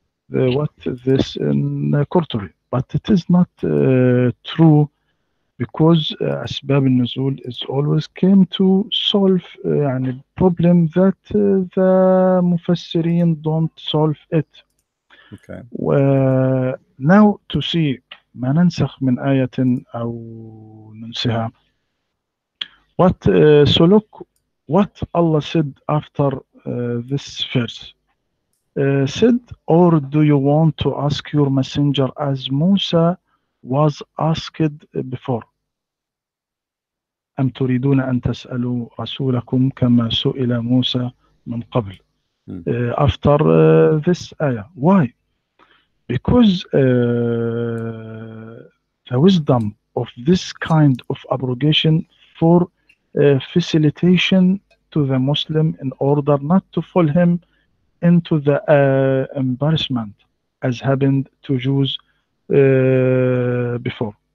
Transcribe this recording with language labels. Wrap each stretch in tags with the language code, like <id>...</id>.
<en>read what this in Qurtubi, but it is not true because</en> <ar>أسباب النزول</ar> <en>is always came to solve يعني problem that the مفسرين don't solve it. Okay. now to see</en> <ar>ما ننسخ من آية أو ننسها.</ar> <en>What so look what Allah said after this verse. Said, or do you want to ask your messenger as Musa was asked before?</en> <ar>أم تريدون أن تسألوا رسولكم كما سئل موسى من قبل. Hmm.</ar> <en>After this ayah. Why? Because the wisdom of this kind of abrogation for facilitation to the Muslim in order not to fall him into the embarrassment as happened to Jews before.</en>